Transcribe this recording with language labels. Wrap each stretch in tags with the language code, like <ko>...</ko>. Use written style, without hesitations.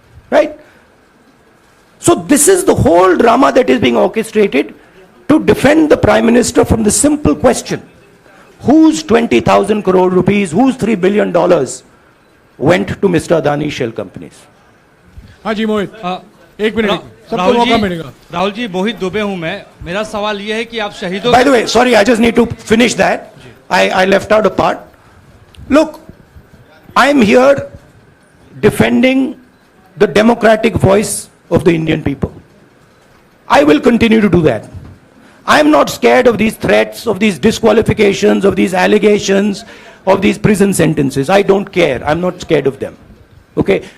<en>Right? So this is the whole drama that is being orchestrated to defend the Prime Minister from the simple question, whose 20,000 crore rupees, whose $3 billion went to Mr. Adani shell companies?</en> <hi>हाँ जी मोहित, एक minute, सबको मौका मिलेगा. राहुल जी, मोहित दुबे हूं मैं. मेरा सवाल यह है कि आप शहीदों.</hi> <en>By the way, sorry, I just need to finish that. I left out a part. Look, I'm here defending the democratic voice of the Indian people. I will continue to do that. I'm not scared of these threats, of these disqualifications, of these allegations, of these prison sentences. I don't care. I'm not scared of them. Okay?</en>